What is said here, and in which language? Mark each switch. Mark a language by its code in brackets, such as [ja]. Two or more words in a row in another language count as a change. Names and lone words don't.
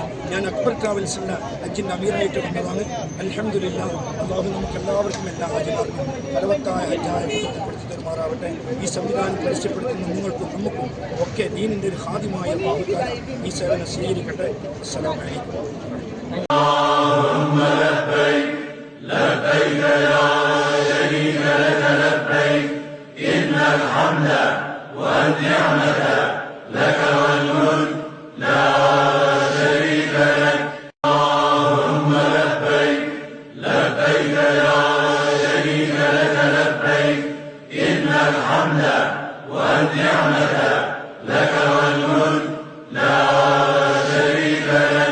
[ml] ഞാൻ അക്ബർ ട്രാവൽസിൻ്റെ ഹജ്ജിൻ്റെ അമീറായിട്ട് വന്നതാണ്. അൽഹംദുലില്ലാഹ്, അള്ളാഹു നമുക്ക് എല്ലാവർക്കും എല്ലാ ഹാജിമാർക്കും ഫലവത്തായ ഹജ്ജായ ബോധപ്പെടുത്തി തരുമാറാവട്ടെ. ഈ സംവിധാനം പരസ്യപ്പെടുത്തുന്ന നിങ്ങൾക്കും നമുക്കും ഒക്കെ ദീനിൻ്റെ ഒരു ഹാദിമായ അല്ലാഹു ഈ സേവനം സ്വീകരിക്കട്ടെ. [ar] السلام عليكم. والنعمة لك والملك لا شريك لك. اللهم لبيك لبيك لا شريك لك لبيك إن الحمد والنعمة لك والملك لا شريك لك.